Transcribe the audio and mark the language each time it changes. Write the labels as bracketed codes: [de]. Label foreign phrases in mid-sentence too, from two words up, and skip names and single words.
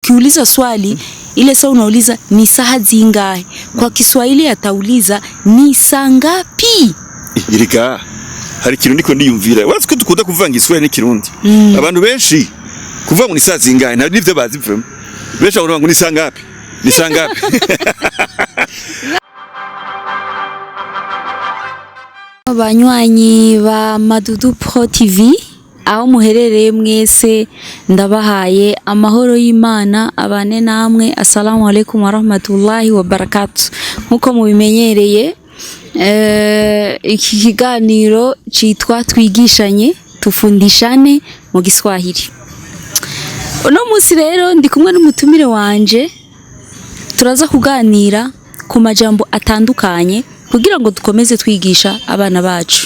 [sw] ukiuliza swali ile saa unauliza ni saa zingahe, kwa Kiswahili atauliza ni saa ngapi. [rn] Irika hari ikintu ndiko ndiyumvira, wazi ko dukunda kuvanga Iswahili n'ikirundi. Abantu benshi kuvuga ngo [sw] ni saa zingahe [rn] nta nivyo bazi mvume. [sw] Besha urongo ngo ni saa ngapi? Ni saa ngapi? [rn] Abanywanyi ba Madudu Pro TV, aho muherereye mwese ndabahaye amahoro y'Imana abane namwe. [ar] السلام عليكم ورحمة الله وبركاته. [rn] Nkuko mubimenyereye iki kiganiro citwa twigishanye Dufundishane mu Giswahili. Uno munsi rero ndi kumwe n'umutumire wanje, turaza kuganira ku majambo atandukanye kugira ngo dukomeze twigisha abana bacu.